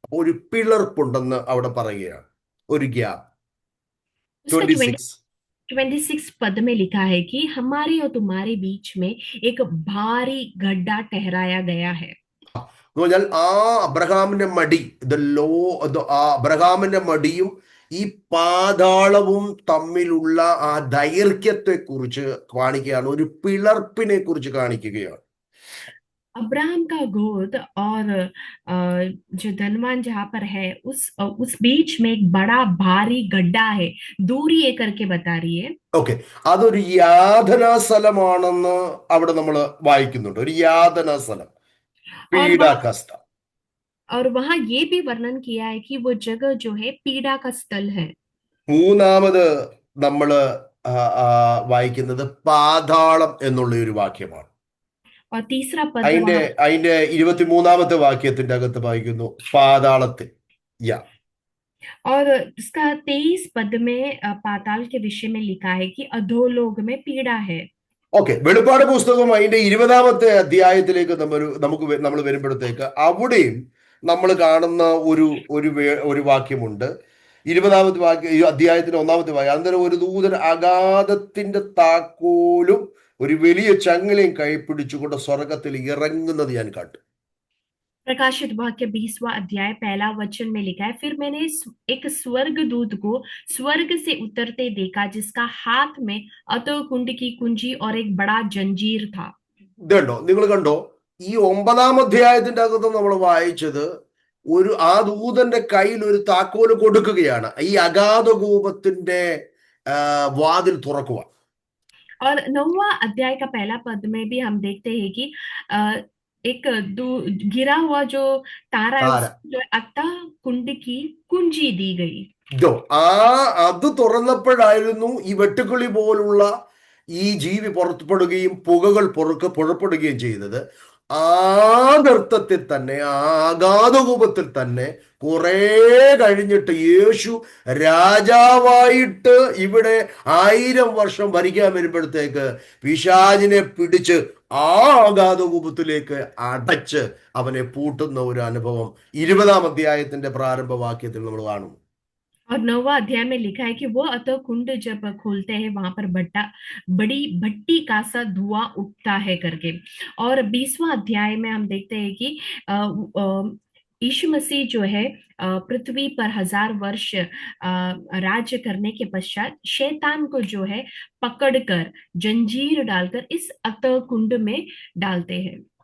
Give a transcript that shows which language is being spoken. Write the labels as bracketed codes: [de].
[ml] ഒരു പിളർപ്പുണ്ടെന്ന് അവിടെ പറയുകയാണ്. ഒരു ഗ്യാപ്പ്. [hi] 26 पद में लिखा है कि हमारे और तुम्हारे बीच में एक भारी गड्ढा ठहराया गया है। [ml] എന്ന് പറഞ്ഞാൽ ആ അബ്രഹാമിന്റെ മടി, ആ അബ്രഹാമിന്റെ മടിയും ഈ പാതാളവും തമ്മിലുള്ള ആ ദൈർഘ്യത്തെ കുറിച്ച് കാണിക്കുകയാണ്, ഒരു പിളർപ്പിനെ കുറിച്ച് കാണിക്കുകയാണ്. [hi] अब्राहम का गोद और जो धनवान जहां पर है उस बीच में एक बड़ा भारी गड्ढा है, दूरी ये करके बता रही है। [ml] ഓക്കെ, അതൊരു യാതനാ സ്ഥലമാണെന്ന് അവിടെ നമ്മൾ വായിക്കുന്നുണ്ട്. ഒരു യാതനാ സ്ഥലം, [hi] और वहां [ml] പീഡാകസ്ഥ. [hi] और वहां ये भी वर्णन किया है कि वो जगह जो है पीड़ा का स्थल है। [ml] മൂന്നാമത് നമ്മൾ വായിക്കുന്നത് പാതാളം എന്നുള്ള ഒരു വാക്യമാണ്. [hi] और तीसरा पद [ml] അതിന്റെ [hi] वहां [ml] അതിന്റെ 23-ാമത്തെ വാക്യത്തിന്റെ അകത്ത് വായിക്കുന്നു പാതാളത്തിൽ. യാ [hi] और इसका 23 पद में पाताल के विषय में लिखा है कि अधोलोक में पीड़ा है। [ml] ഓക്കെ, വെളിപ്പാട് പുസ്തകം അതിന്റെ 20-ാമത്തെ അധ്യായത്തിലേക്ക് നമ്മൾ വരുമ്പോഴത്തേക്ക് അവിടെയും നമ്മൾ കാണുന്ന ഒരു വാക്യമുണ്ട്. 20-ാമത്തെ വാക്യം, ഈ അധ്യായത്തിന്റെ 1-ാമത്തെ വാക്യം, അന്നേരം ഒരു ദൂതൻ അഗാധത്തിന്റെ താക്കോലും ഒരു വലിയ ചങ്ങലയും കൈപ്പിടിച്ചുകൊണ്ട് സ്വർഗത്തിൽ ഇറങ്ങുന്നത് ഞാൻ കണ്ടു. [hi] प्रकाशित वाक्य 20वां अध्याय पहला वचन में लिखा है, फिर मैंने एक स्वर्ग दूत को स्वर्ग से उतरते देखा, जिसका हाथ में अतः कुंड की कुंजी और एक बड़ा जंजीर था। [ml] ഇതുണ്ടോ, നിങ്ങൾ കണ്ടോ? ഈ 9-ാം അധ്യായത്തിന്റെ അകത്ത് നമ്മൾ വായിച്ചത് ആ ദൂതന്റെ കയ്യിൽ ഒരു താക്കോല് കൊടുക്കുകയാണ്, ഈ അഗാധകൂപത്തിന്റെ വാതിൽ തുറക്കുവാൻ. [hi] और 9वां अध्याय का पहला पद में भी हम देखते हैं कि एक गिरा हुआ जो तारा है [ml] താര [hi] उसको जो अतः कुंड की कुंजी दी गई। [ml] ഇതോ അത് തുറന്നപ്പോഴായിരുന്നു ഈ വെട്ടുക്കിളി പോലുള്ള ഈ ജീവി പുറപ്പെടുകയും പുകകൾ പുറപ്പെടുകയും ചെയ്തത്. ആ നൃത്തത്തിൽ തന്നെ, ആ അഗാധകൂപത്തിൽ തന്നെ കുറെ കഴിഞ്ഞിട്ട് യേശു രാജാവായിട്ട് ഇവിടെ 1000 വർഷം ഭരിക്കാൻ വരുമ്പോഴത്തേക്ക് പിശാചിനെ പിടിച്ച് ആ അഗാധകൂപത്തിലേക്ക് അടച്ച് അവനെ പൂട്ടുന്ന ഒരു അനുഭവം 20-ാം അധ്യായത്തിന്റെ പ്രാരംഭ വാക്യത്തിൽ നമ്മൾ കാണും. [hi] और 9वां अध्याय में लिखा है कि वो अतः कुंड जब खोलते हैं वहां पर बड़ी भट्टी का सा धुआं उठता है करके। और 20वां अध्याय में हम देखते हैं कि यीशु मसीह जो है पृथ्वी पर 1000 वर्ष राज्य करने के पश्चात शैतान को जो है पकड़कर जंजीर डालकर इस अतः कुंड में डालते हैं।